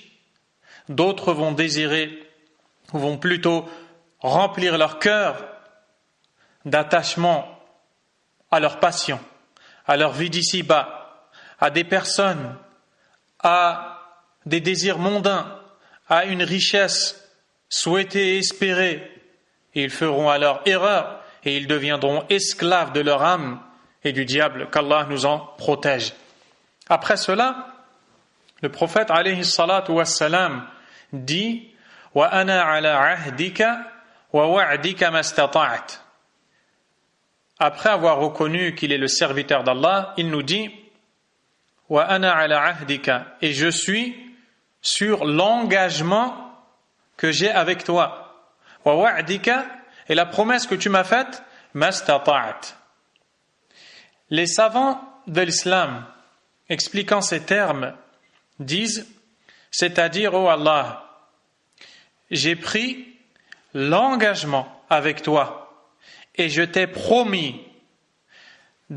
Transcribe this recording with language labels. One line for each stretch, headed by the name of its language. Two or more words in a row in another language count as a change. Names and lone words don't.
French: D'autres vont plutôt remplir leur cœur d'attachement à leur passion, à leur vie d'ici-bas, à des personnes, à des désirs mondains, à une richesse souhaitée et espérée. Et ils feront alors erreur et ils deviendront esclaves de leur âme et du diable, qu'Allah nous en protège. Après cela, le prophète
Arabic: عليه الصلاة والسلام
French: dit «
Arabic: وأنا على عهدك ووعدك ما استطعت
French: » Après avoir reconnu qu'il est le serviteur d'Allah, il nous dit «
Arabic: وأنا على عهدك
French: » et je suis sur l'engagement que j'ai avec toi. «
Arabic: ووعدك
French: » et la promesse que tu m'as faite « mastata'at » Les savants de l'islam, expliquant ces termes, disent, c'est-à-dire, ô Allah, j'ai pris l'engagement avec toi et je t'ai promis de